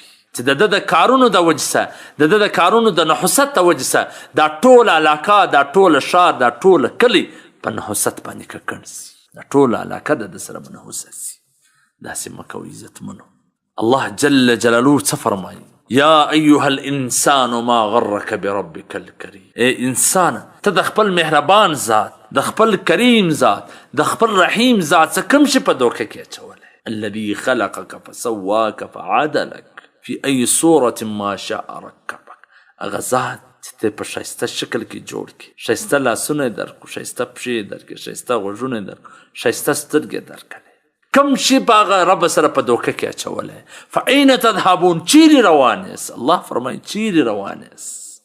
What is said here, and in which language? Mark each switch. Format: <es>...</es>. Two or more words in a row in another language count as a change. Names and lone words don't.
<ps>چې د کارونو د وجې سه، د کارونو د نحوست د وجې سه دا ټوله علاقه، دا ټوله ښار، دا ټوله کلی په نحوست باندې ککړ سي، دا ټوله علاقه د سره په نحوست سي. داسې مه کوئ عزتمنو. الله جل جلاله څه فرمایي؟</ps> <ar>یا ایها الانسان ما غرک بربک الکریم.</ar> <ps>ای انسان، ته د خپل مهربان ذات، د خپل کریم ذات، د خپل رحیم ذات څه کوم شي په دوکه کې اچولی؟</ps> <ar>الذي خلقك فسواك فعدلك في أي صورة ما شاء ركبك.</ar> <ps>هغه ذات چې ته په ښایسته شکل کې جوړ کړي، ښایسته لاسونه یې درکړو، ښایسته پښې یې درکړي، ښایسته غوږونه یې درکړو، ښایسته سترګې یې درکړې، کوم شي په هغه رب سره په دوکه کې اچولی.</ps> <ar>فاین تذهبون،</ar> <ps>چیرې روان یاست؟ الله فرمایي چیرې روان یاست؟</ps>